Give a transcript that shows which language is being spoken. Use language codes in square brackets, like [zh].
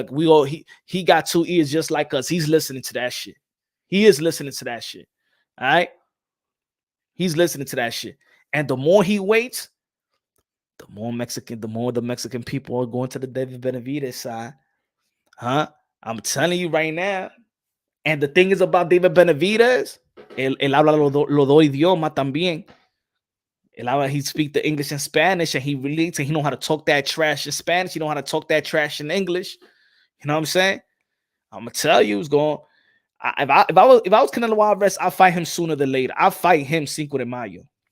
[en] Look, he got 2 ears just like us. He's listening to that shit. He is listening to that shit. All right? He's listening to that shit. And the more he waits, the more the Mexican people are going to the David Benavidez side. Huh? I'm telling you right now. And the thing is about David Benavidez, [es] él habla los dos idiomas también. [en] He speak the English and Spanish, and he relates, and he know how to talk that trash in Spanish. He know how to talk that trash in English. You know what I'm saying? I'm gonna tell you, it's going. If I was Canelo Alvarez, I'll fight him sooner than later. I'll fight him Cinco de Mayo.